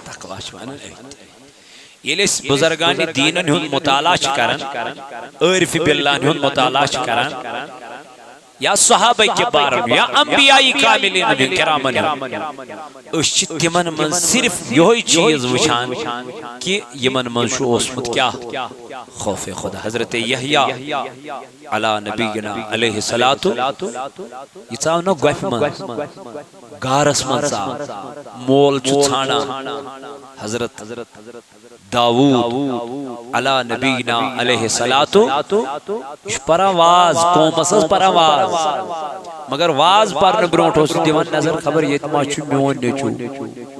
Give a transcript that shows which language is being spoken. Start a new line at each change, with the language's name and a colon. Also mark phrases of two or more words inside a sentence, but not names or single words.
Kashmiri: تقوا چھِ ونان ییٚلہِ أسۍ بُزرگانِ دیٖنن ہُنٛد مطالعہ چھِ کران عٲرفِ بِاللہن ہُنٛد مطالعہ چھِ کران یا صحابہ کبارن یا انبیاء کاملین ہُنٛد کرامن ہُنٛد أسۍ چھِ تِمن منٛز صرف یِہوے چیٖز وٕچھان کہِ یِمن منٛز چھُ اوسمُت کیٛاہ خوفِ خدا حضرت یحییٰ
Arabic: علیٰ نبینا علیہ الصلوٰۃ
Kashmiri: یہِ ژاو نہ گۄپھِ منٛز غارس منٛز ژاو مول چھُ ژھانڈان حضرت داوود
Arabic: علیٰ نبینا علیہ الصلوٰۃ
Kashmiri: یہِ چھُ پران واز قومس ٲس پران واز مگر واز پرنہٕ برونٛٹھ اوس دِوان نظر خبر ییٚتہِ ما چھُ میون نیٚچوٗ